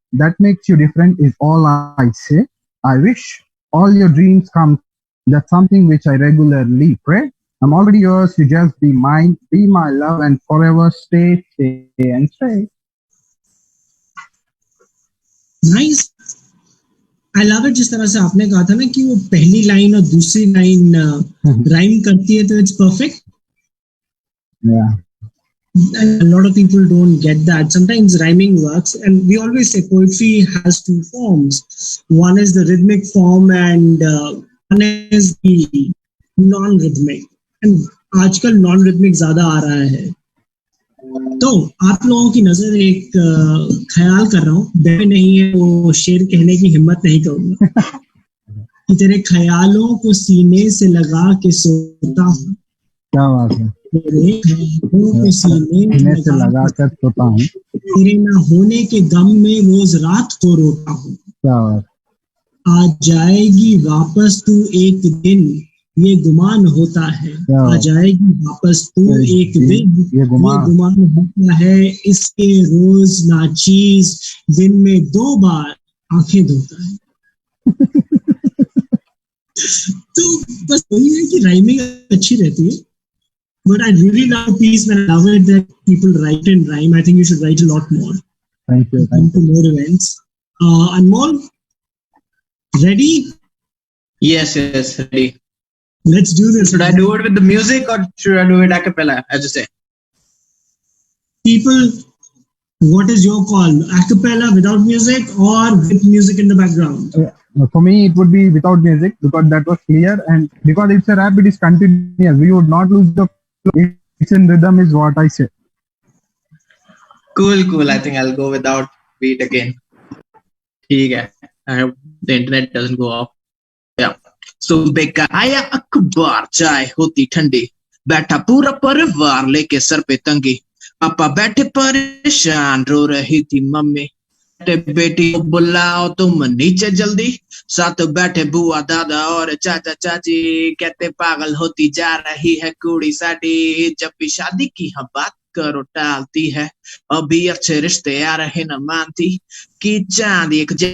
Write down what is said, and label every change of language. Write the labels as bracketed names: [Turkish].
[English] That makes you different is all I say. I wish all your dreams come. That's something which I regularly pray. I'm already yours, you just be mine, be my love and forever stay and stay. Nice. I love it. [Hindi] जिस तरह से आपने कहा था ना कि वो पहली लाइन और दूसरी लाइन राइम करती है, तो it's perfect. [English] Yeah. And a lot of people don't get that. Sometimes rhyming works, and we always say poetry has two forms. One is the rhythmic form and one is the non-rhythmic. [Hindi] And आजकल non-rhythmic ज़्यादा आ रहा है. तो आप लोगों की नजर एक ख्याल कर रहा हूँ, बे नहीं है वो शेर कहने की हिम्मत नहीं करूँगा कि तेरे ख्यालों को सीने से लगा के सोता हूँ. क्या बात है. तेरे ख्यालों को सीने से लगा कर सोता हूँ. तेरे ना होने के गम में रोज रात को रोता हूँ. क्या बात. आ जाएगी वापस तू एक दिन, ये गुमान होता है. आ जाएगी वापस तू एक दिन, ये गुमान होता है. इसके रोज नाचीज दिन में 2 बार आंखें धोता है. तो बस वही है कि राइमिंग अच्छी रहती है. [English] But I really love peace and I love it that people write and rhyme. I think you should write a lot more. Thank you. Come to more events. Anmol, ready? Yes, ready. Let's do this. Should I do it with the music or should I do it a cappella, as you say? People, what is your call? A cappella without music or with music in the background? For me, it would be without music because that was clear, and because it's a rap, it is continuous. We would not lose the flow. It's in rhythm is what I say. Cool. I think I'll go without beat again. [Hindi] ठीक है. [English] I hope the internet doesn't go off. Yeah. [Hindi] सुबह का आया अखबार, चाय होती ठंडी, बैठा पूरा परिवार लेके सर पे तंगी, पापा बैठे परेशान रो रही थी मम्मी बेटे बेटी को बुलाओ तुम नीचे जल्दी साथ बैठे बुआ दादा और चाचा चाची कहते पागल होती जा रही है कुड़ी साडी जब भी शादी की हम बात करो टालती है अभी अच्छे रिश्ते आ रहे न मानती कि चांद एक